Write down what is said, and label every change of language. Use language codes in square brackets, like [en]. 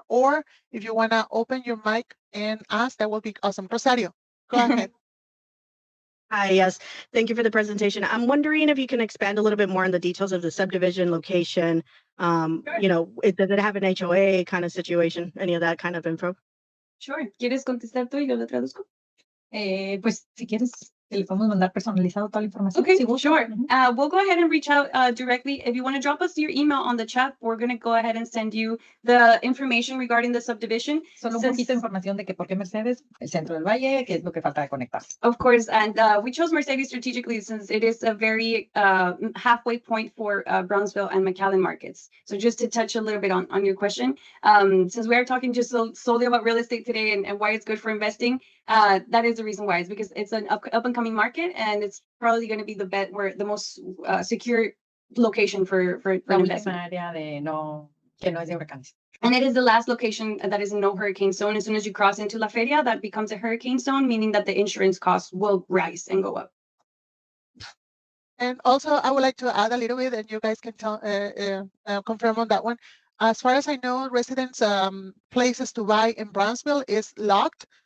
[en] Or if you want to open your mic and ask, that will be awesome. Rosario, go ahead. Hi, yes. Thank you for the presentation. I'm wondering if you can expand a little bit more on the details of the subdivision location. Sure. Does it have an HOA kind of situation? Any of that kind of info? Sure. [es] ¿Quieres contestar tú y yo lo traduzco? Pues si quieres, le podemos mandar personalizado toda la información. [en] Okay, [es] si gusta. [en] sure. We'll go ahead and reach out directly. If you want to drop us your email on the chat, we're going to go ahead and send you the information regarding the subdivision. [es] Solo un poquito de información de que por qué Mercedes, el centro del valle, que es lo que falta de conectar. [en] Of course, and we chose Mercedes strategically since it is a very halfway point for Brownsville and McAllen markets. So just to touch a little bit on your question, since we are talking just solely about real estate today and why it's good for investing, that is the reason why. It's because it's an up and coming market, and it's probably going to be the most secure location for investment. [es] Área que no es de huracanes. [en] And it is the last location that is in no hurricane zone. As soon as you cross into La Feria, that becomes a hurricane zone, meaning that the insurance costs will rise and go up. And also, I would like to add a little bit, and you guys can confirm on that one. As far as I know, residents' places to buy in Brownsville is locked.